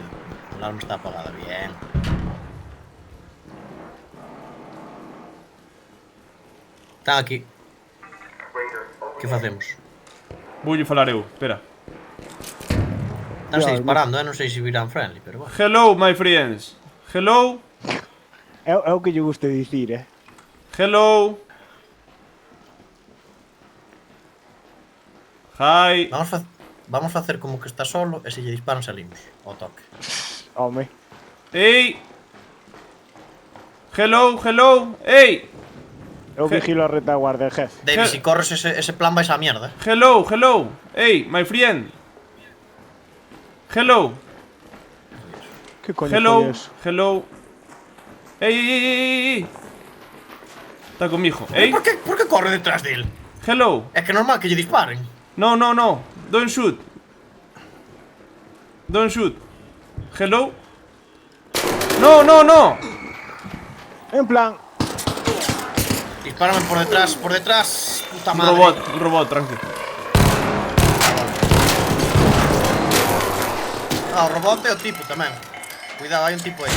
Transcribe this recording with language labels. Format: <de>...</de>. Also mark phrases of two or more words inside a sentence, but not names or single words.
<gl>A alarma está apagada, bien. Están aquí. Que facemos? Voulle falar eu, espera. Estánse disparando, non sei se virán friendly, pero bueno.</gl> <en>Hello, my friends. Hello.</en> <gl>É o que lle guste dicir,</gl> <en>Hello. Hi.</en> <gl>Vamos facer como que está solo e se lle disparan salimos. Ao toque. Home.</gl> <en>Hey. Hello, hello. Hey.</en> <gl>Eu vigilo a retaguardia, jefe. David, si corres ese plan vais á mierda.</gl> <en>Hello, hello. Hey, my friend. Hello.</en> <gl>Que coño</gl> <en>Hello.</en> <gl>foi eso?</gl> <en>Hello. Hey.</en> <gl>Está conmigo.</gl> <en>Hey.</en> <gl>Por que corre detrás del?</gl> <en>Hello.</en> <gl>É que é normal que lle disparen. No.</gl> <en>Don't shoot. Don't shoot. Hello.</en> <gl>No. En plan, Dispárame por detrás, puta madre. Un robot, tranquilo. Ah, o robot é o tipo tamén. Cuidado, hai un tipo aí.</gl>